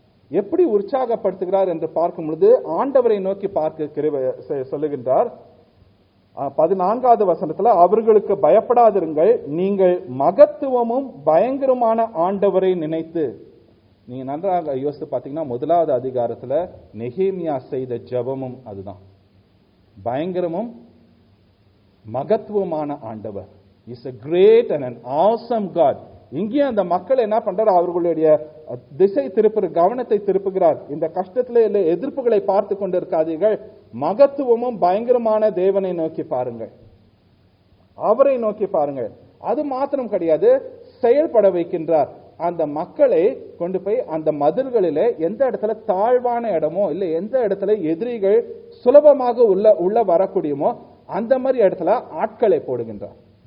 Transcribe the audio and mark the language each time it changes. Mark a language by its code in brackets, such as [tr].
[ta] எப்படி உற்சாகப்படுத்துகிறார் என்று பார்க்கும் பொழுது ஆண்டவரை நோக்கி பார்க்க சொல்லுகின்றார். 14வது வசனத்துல, அவர்களுக்கு பயப்படாதிருங்கள், நீங்கள் மகத்துவமும் பயங்கரமான ஆண்டவரை நினைத்து. நீங்க நன்றாக யோசித்து பாத்தீங்கன்னா 1வது அதிகாரத்துல நெகேமியா செய்த ஜெபமும் அதுதான். பயங்கரமும் மகத்துவமான ஆண்டவர், [en] Is a great and an awesome God. [ta] இங்கே அந்த மக்கள் என்ன பண்றாரு? அவர்களுடைய திசை கவனத்தை திருப்புகிறார். இந்த கஷ்டத்துல இல்ல எதிர்ப்புகளை பார்த்து கொண்டு இருக்காதீர்கள், மகத்துவமும் பயங்கரமான தேவனை நோக்கி பாருங்கள், அவரை நோக்கி பாருங்கள். அது மாத்திரம் கிடையாது, செயல்பட வைக்கின்றார். அந்த மக்களை கொண்டு போய் அந்த மதில்களிலே எந்த இடத்துல தாழ்வான இடமோ இல்ல எந்த இடத்துல எதிரிகள் சுலபமாக உள்ள வரக்கூடியமோ அந்த மாதிரி இடத்துல ஆட்களை போடுகின்றார்.